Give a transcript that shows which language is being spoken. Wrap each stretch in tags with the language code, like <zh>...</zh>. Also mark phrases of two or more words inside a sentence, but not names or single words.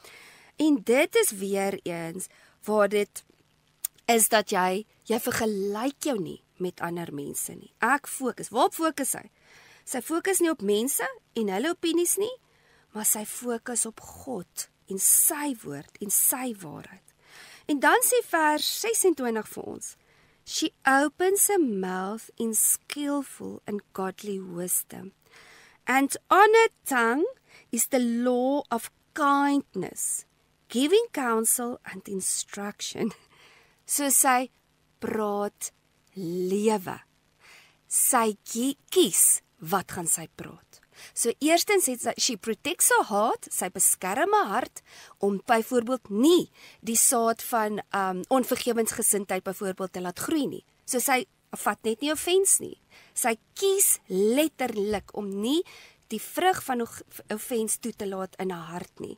<af>En dit is weer eens waar dit is dat jy vergelyk jou nie met ander mense nie. Ek fokus, waarop fokus sy? Sy fokus nie op mense en hulle opinies nie, maar sy fokus op God en sy woord en sy waarheid. En dan sê vers 26 vir ons,</af> <en>she opens her mouth in skillful and godly wisdom, and on her tongue is the law of kindness, giving counsel and instruction.</en> <af>So sy praat lewe. Sy kies wat gaan sy praat. So eerstens het</af> <en>she protects her heart,</en> <af>sy beskerm haar hart om byvoorbeeld nie die saad van onvergewensgesindheid byvoorbeeld te laat groei nie. So sy vat net nie offens nie. Sy kies letterlik om nie die vrug van offens toe te laat in haar hart nie.</af>